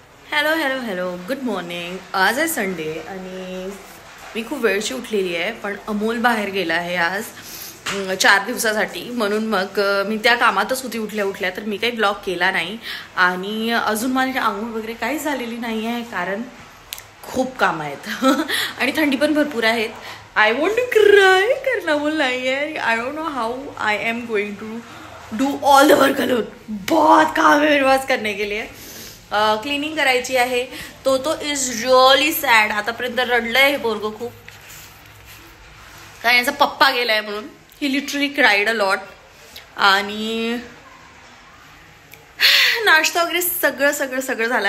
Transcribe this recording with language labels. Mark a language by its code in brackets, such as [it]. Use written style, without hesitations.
[mr] Hello hello hello good morning. आज आहे Sunday आणि मी खूप वेळची उठलेली आहे, पण अमोल बाहेर गेला आहे आज 4 दिवसासाठी. म्हणून मग मी त्या कामातच होती उठल्या उठल्या, तर मी काही ब्लॉग केला नाही. आणि अजून माझी आंघोळ वगैरे काही झालेली नाही आहे, कारण खूप काम आहेत आणि थंडी पण भरपूर आहेत. [en] I want to cry [mr] कारण अमोल नाही आहे. [en] I don't know how I am going to do all the work alone. [hi] बहुत काम है मेरे पास करने के लिए. [mr] क्लिनिंग करायची आहे. तो [en] Is really sad. [mr] आतापर्यंत रडलंय हे पोरगं खूप, कारण याचा पप्पा गेलाय म्हणून. [en] He literally cried a lot. [mr] आणि नाश्ता वगैरे सगळं सगळं सगळं झालं.